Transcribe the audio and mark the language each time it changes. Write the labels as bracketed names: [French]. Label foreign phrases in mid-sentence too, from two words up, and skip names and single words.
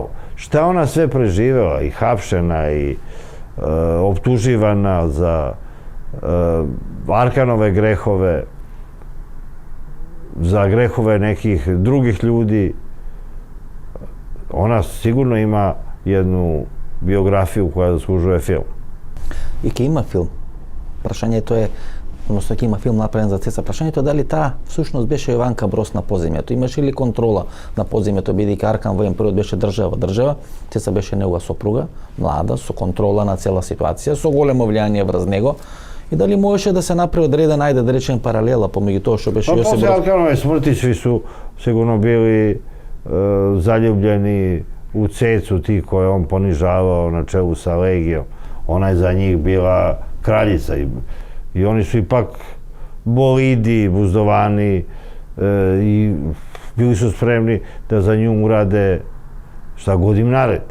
[Serbian] Šta ona sve preživela, i hapšena, i optuživana za Arkanove grehove, za grehove nekih drugih ljudi. Ona sigurno ima jednu biografiju koja zaslužuje film. [Macedonian] И ќе има филм. Прашањето е odnosno ќе има филм направен за Цеца. Прашањето е дали таа всушност беше Јованка Брос на поземјето. Имаше ли контрола на поземјето, бидејќи Аркан во еден период беше држава, Цеца беше негова сопруга, млада, со контрола на цела ситуација, со големо влијание врз него. И дали можеше да се направи одреден, ајде да речем, паралела помеѓу тоа што беше Јосип Брос? [Serbian] После Арканове смрти сви су сигурно били заљубljeni u Cecu, ti koje on ponižavao na čelu sa Legijom. Ona je za njih bila kraljica i oni su ipak bolidi, buzdovani i bili su spremni da za nju urade šta god im naredi.